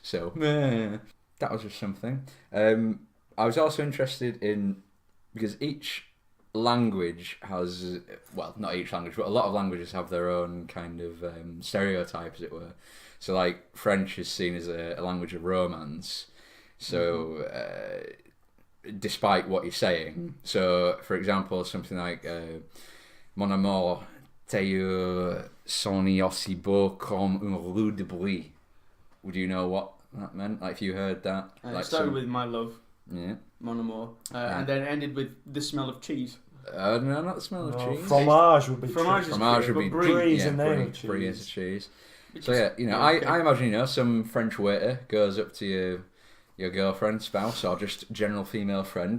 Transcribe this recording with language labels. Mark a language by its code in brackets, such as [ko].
[en] So that was just something. I was also interested in, because each language has, well, not each language, but a lot of languages have their own kind of stereotype, as it were. So, like, French is seen as a language of romance. So, despite what you're saying. [fr] So, for example, something like Mon amour, tes yeux sont aussi beaux comme un roue de bois. [en] Would you know what that meant? Like, if you heard that? It started with my love. Yeah. [fr] Mon amour. [en] And then ended with the smell of cheese. No, not the smell of cheese. Fromage would be Fromage would be brie. Brie is a cheese. So I imagine some French waiter goes up to your girlfriend, spouse, or just general female friend.